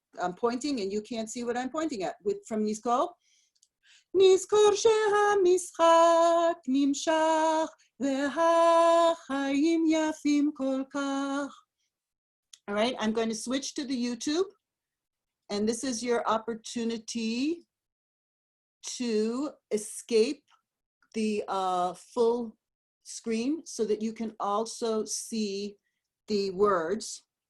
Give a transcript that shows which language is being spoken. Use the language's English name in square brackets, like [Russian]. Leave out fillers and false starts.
[English] I'm pointing and you can't see what I'm pointing at. From nizkor. [Hebrew] נזכור שהמשחק נמשך והחיים יפים כל כך. [English] All right, I'm going to switch to the YouTube, and this is your opportunity to escape the full screen so that you can also see the words.